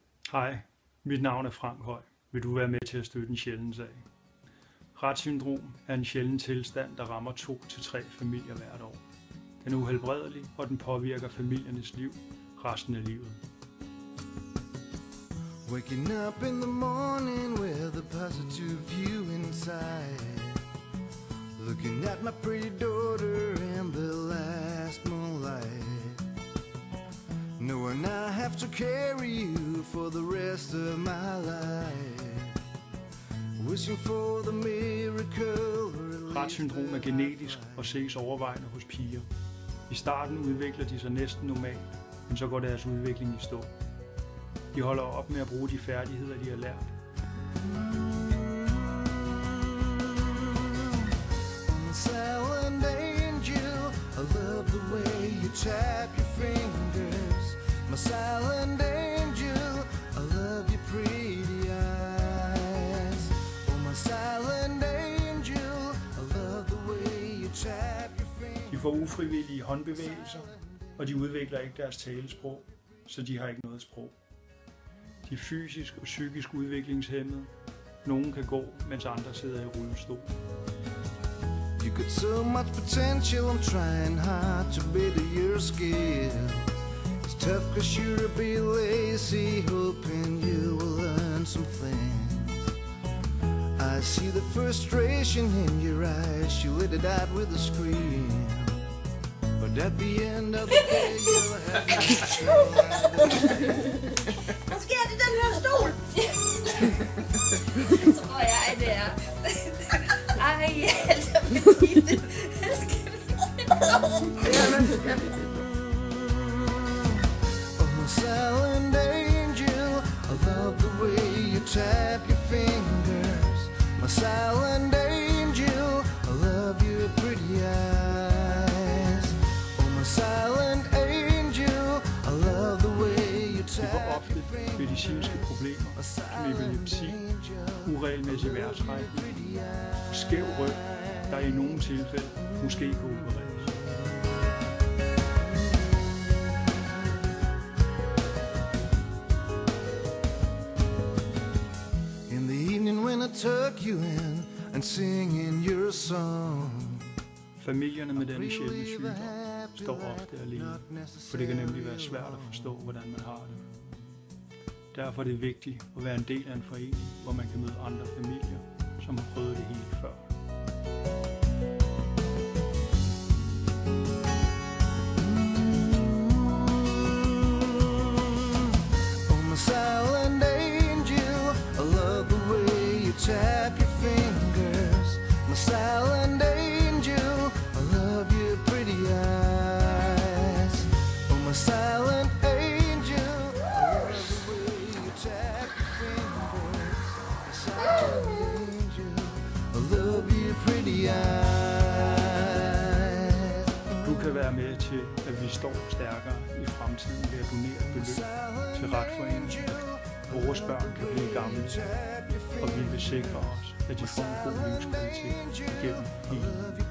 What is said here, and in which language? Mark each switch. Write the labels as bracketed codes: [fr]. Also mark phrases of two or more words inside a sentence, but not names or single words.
[da] Hej, mit navn er Frank Høj. Vil du være med til at støtte en sjælden sag? Rett-syndrom er en sjælden tilstand, der rammer 2-3 familier hvert år. Den er uhelbredelig, og den påvirker familiernes liv resten af livet. [en] Waking up in the morning with a positive view inside. Looking at my pretty daughter in the last moonlight. Knowing I have to carry you for the rest of my life. Wishing for the miracle. [da] Rett-syndrom er genetisk og ses overvejende hos piger. I starten udvikler de sig næsten normalt, men så går deres udvikling i stå. De holder op med at bruge de færdigheder, de har lært. [en] Silent angel, I love the way you tap your fingers. My silent angel, I love your pretty eyes. Oh, my silent angel, I love the way you tap your fingers. [da] De får ufrivillige håndbevægelser, og de udvikler ikke deres talesprog, så de har ikke noget sprog. De er fysisk og psykisk udviklingshæmmede. Nogle kan gå, mens andre sidder i rullestol. [en] You got so much potential, I'm trying hard to better your skill. It's tough cause you're a bit lazy, hoping you will learn something. I see the frustration in your eyes, you let it out with a scream. But at the end of the day, you'll have [da] Hvad sker der i den her stol? Så går jeg der. Ej, altså, det skal vi [en] Oh, my silent angel, I love the way you tap your fingers. My silent angel, I love your pretty eyes. Oh, my silent angel, I love the way you [da] De [en] tap [da] får ofte medicinske problemer, som epilepsi, uregelmæssig vejrtrækning og skæv ryg, der i nogle tilfælde måske kan opereres. [en] In the evening when I tuck you in and singing your song. [da] Familierne med denne sjældne sygdom står ofte alene, for det kan nemlig være svært at forstå, hvordan man har det. Derfor er det vigtigt at være en del af en forening, hvor man kan møde andre familier, som har prøvet det hele før. [en] Oh, my silent angel, I love the way you tap your fingers. My silent angel, I love your pretty eyes. Oh, my silent angel, I love the way you tap your fingers. My silent angel, I love your pretty eyes. [da] Du kan være med til, at vi står stærkere i fremtiden ved at donere et beløb til Rett-foreningen, at vores børn kan blive gamle, og vi vil sikre os, at de får en god livskvalitet gennem hele